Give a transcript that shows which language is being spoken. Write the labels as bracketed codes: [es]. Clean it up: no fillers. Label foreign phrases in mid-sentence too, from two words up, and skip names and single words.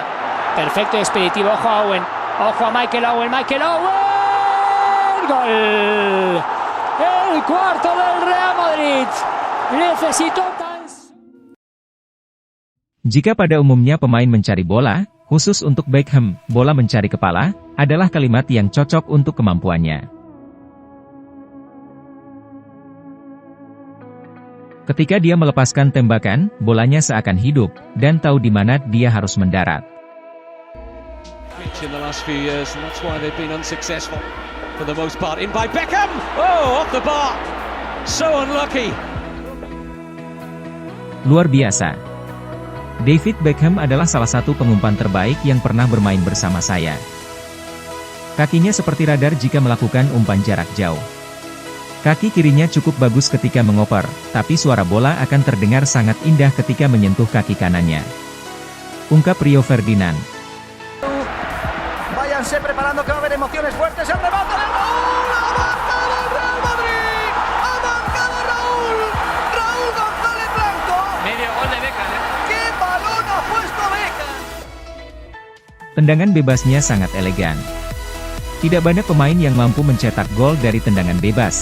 [es] Perfecto y expeditivo. Ojo a Owen. Ojo a Michael Owen. Michael Owen. ¡Gol! El cuarto del Real Madrid. Necesitó tan... [id] Jika pada umumnya pemain mencari bola, khusus untuk Beckham, bola mencari kepala, adalah kalimat yang cocok untuk kemampuannya. Ketika dia melepaskan tembakan, bolanya seakan hidup, dan tahu di mana dia harus mendarat. [en] In the last few years, and that's why they've been unsuccessful for the most part. In by Beckham! Oh, off the bar! So unlucky! [id] Luar biasa. David Beckham adalah salah satu pengumpan terbaik yang pernah bermain bersama saya. Kakinya seperti radar jika melakukan umpan jarak jauh. Kaki kirinya cukup bagus ketika mengoper, tapi suara bola akan terdengar sangat indah ketika menyentuh kaki kanannya. Ungkap Rio Ferdinand. [es] Váyanse preparando que va a haber emociones fuertes. El remate de Raúl. Ha marcado el Real Madrid. Ha marcado Raúl. Raúl González Blanco. Medio gol de Beckham, ¿eh? ¡Qué balón ha puesto Beckham! [id] Tendangan bebasnya sangat elegan. Tidak banyak pemain yang mampu mencetak gol dari tendangan bebas.